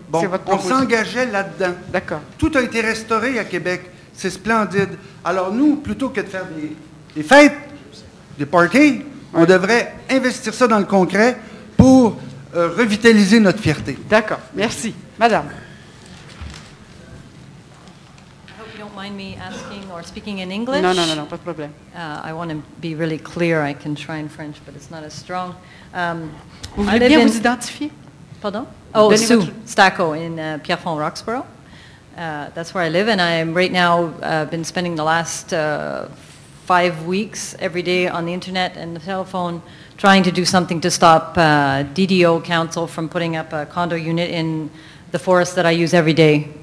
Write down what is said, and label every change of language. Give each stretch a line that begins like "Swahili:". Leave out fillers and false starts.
French: Bon, on s'engageait là-dedans. D'accord. Tout a été restauré à Québec. C'est splendide. Alors nous, plutôt que de faire des fêtes, des parties, on devrait investir ça dans le concret pour revitaliser notre fierté. D'accord. Merci. Madame.
English: Mind me asking or speaking in English?
French: No, pas de problème.
English: I want to be really clear. I can try in French, but it's not as strong.
French: Vous voulez bien vous identifier?
English: Pardon? Oh, Sue Stacco in Pierrefonds, Roxborough. That's where I live, and I'm right now been spending the last 5 weeks every day on the internet and the telephone trying to do something to stop DDO Council from putting up a condo unit in the forest that I use every day.